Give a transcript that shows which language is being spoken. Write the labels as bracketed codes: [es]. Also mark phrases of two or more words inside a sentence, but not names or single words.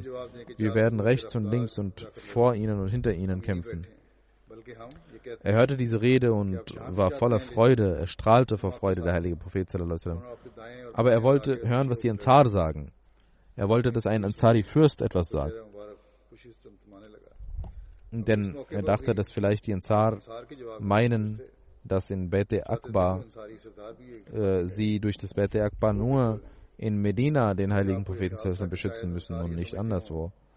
[de] Wir werden rechts und links und vor ihnen und hinter ihnen kämpfen. Er hörte diese Rede und war voller Freude, er strahlte vor Freude, der heilige Prophet [ar] صلى الله عليه وسلم. [de] Aber er wollte hören, was die Ansar sagen. Er wollte, dass ein Ansari-Fürst etwas sagt. Denn er dachte, dass vielleicht die Ansar meinen, dass in Bet Akbar sie durch das Bet Akbar nur in Medina den heiligen Propheten beschützen müssen und nicht anderswo.